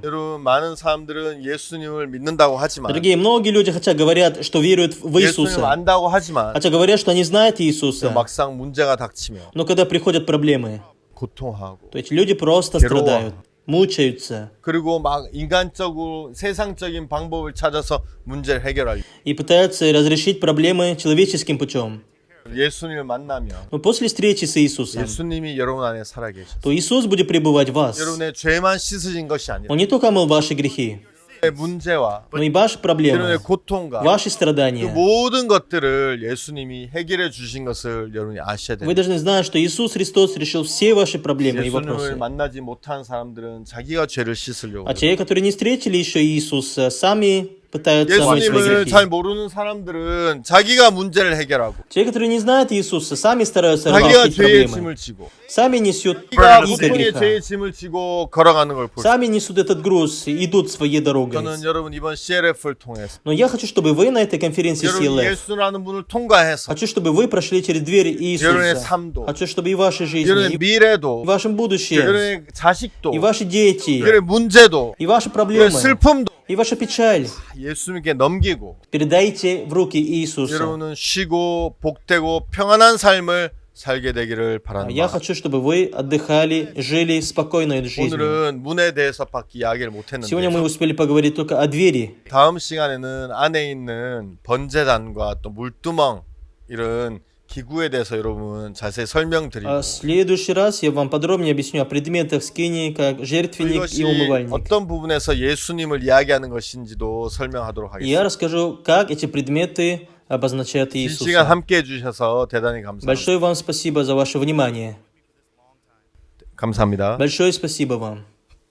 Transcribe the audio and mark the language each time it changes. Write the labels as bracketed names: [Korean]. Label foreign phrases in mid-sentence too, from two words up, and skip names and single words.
[Korean] 여러분 많은 사람들은 예수님을 믿는다고 하지만 [Russian] Дорогие, многие люди, хотя говорят, что веруют в [Korean] 예수님을 [Russian] Иисуса, [Korean] 안다고 하지만 [Russian] хотя говорят, что они знают Иисуса, [Korean] 막상 문제가 닥치며 [Russian] но когда приходят проблемы, [Korean] 고통하고 [Russian] то эти люди просто [Korean] 괴로워. [Russian] страдают, мучаются [Korean] 그리고 막 인간적으로 세상적인 방법을 찾아서 문제를 해결하려 [Russian] и пытаются разрешить проблемы человеческим путем. [Korean] 예수님을 만나면 [Russian] Но после встречи с Иисусом, [Korean] 예수님이 여러분 안에 살아계셔. [Russian] то Иисус будет пребывать в вас. [Korean] 여러분의 죄만 씻으신 것이 아니라 [Russian] Он не только омыл ваши грехи, [Korean] 문제와 [Russian] но и ваши проблемы, [Korean] 여러분의 고통과 [Russian] ваши [Korean] 그 [Russian] страдания. [Korean] 모든 것들을 예수님이 해결해 주신 것을 여러분이 아셔야 [Russian] Вы [Korean] 됩니다. [Russian] должны знать, что Иисус Христос решил все ваши проблемы и [Korean] 예수님을 [Russian] вопросы. [Korean] 만나지 못한 사람들은 자기가 죄를 씻으려고 [Russian] А те, которые не встретили еще Иисуса, сами пытаются омыть свои [Korean] 예수님을 [Russian] грехи. [Korean] 잘 모르는 사람들은 자기가 문제를 해결하고 [Russian] Те, которые не знают Иисуса, сами стараются [Korean] 자기가 [Russian] решить [Korean] 죄의 [Russian] проблемы. [Korean] 짐을 지고 [Russian] Сами несут [Korean] 자기가 [Russian] иго [Korean] 고통의 [Russian] греха. [Korean] 죄의 짐을 지고 걸어가는 걸 볼 수 있어요. [Russian] Сами несут этот груз и идут своей дорогой. [Korean] 저는 여러분 이번 CLF를 통해서 [Russian] Но я хочу, чтобы вы на этой конференции [Korean] 여러분 [Russian] CLF, [Korean] 예수라는 문을 통과해서 [Russian] хочу, чтобы вы прошли через двери [Korean] 여러분의 [Russian] Иисуса. [Korean] 삶도 [Russian] Хочу, чтобы и в вашей жизни, [Korean] 여러분의 [Russian] и [Korean] 미래도 [Russian] в вашем будущем, [Korean] 여러분의 자식도 [Russian] и ваши дети, [Korean] 여러분의 문제도 [Russian] и ваши [Korean] 여러분의 [Russian] проблемы, [Korean] 슬픔도 [Russian] и ваша печаль [Korean] 예수님께 넘기고 [Russian] передайте в руки Иисуса. [Korean] 여러분은 쉬고 복되고 평안한 삶을 살게 되기를 [Russian] Я [Korean] 바랍니다. [Russian] хочу, чтобы вы отдыхали, жили спокойной жизнью. [Korean] 오늘은 문에 대해서밖에 이야기를 [Russian] Сегодня мы [Korean] 못했는데 [Russian] успели поговорить только о двери. [Korean] 다음 시간에는 안에 있는 번제단과 또 물두멍 이런 기구에 대해서 여러분 자세히 설명드리고 [Russian] А в следующий раз я вам подробнее объясню о предметах скинии, как жертвенник и [Korean] 이것이 [Russian] умывальник. [Korean] 어떤 부분에서 예수님을 이야기하는 것인지도 설명하도록 [Russian] И [Korean] 하겠습니다. [Russian] я расскажу, как эти предметы обозначают [Korean] 이 시간 [Russian] Иисуса. [Korean] 함께 해주셔서 대단히 감사합니다. [Russian] Большое вам спасибо за ваше внимание. [Korean] 감사합니다. [Russian] Большое спасибо вам.